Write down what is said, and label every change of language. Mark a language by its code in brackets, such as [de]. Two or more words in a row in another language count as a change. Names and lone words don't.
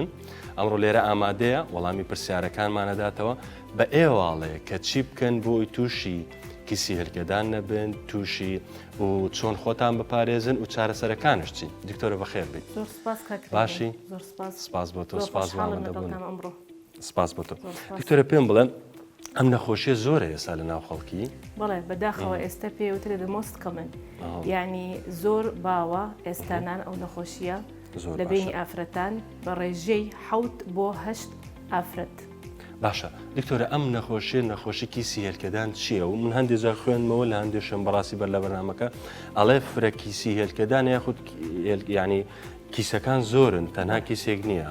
[ckb] ئەمڕۆ لێرە ئامادەیە وەڵامی پرسیارەکانمانەداتەوە بە ئێواڵەیە کە چی بکەن بۆی تووشی کیسی هێلکەدان نەبن، تووشی و چۆن خۆتان بپارێزن و چارەسەرەکانش چین. دکتۆرە بەخێر بیت. باشی؟ سپاس بۆ تۆ، سپاس بۆ سپاس بۆ تۆ. دکتۆرە پێم بڵێ ئەم نەخۆشیە زۆرە ئێستا لە ناو خەڵکی؟ بەڵێ بەداخەوە ئێستا پێوترێ [en] the most common، [ckb] یعنی زۆر باوە ئێستانان ئەو نەخۆشیە لە بینی ئافرەتان بە ڕێژەی 7 بۆ 8 ئافرەت. باشە دکتۆرە ئەم نەخۆشی کیسی هێلکەدان چییە؟ و من هەندێک جار خوێنمەوە لە هەندێشم بەڕاستی بەر لە بەرنامەکە ئەڵێ فرە کیسی هێلکەدان یاخود ینی کیسەکان زۆرن تەنها کیسێک نییە.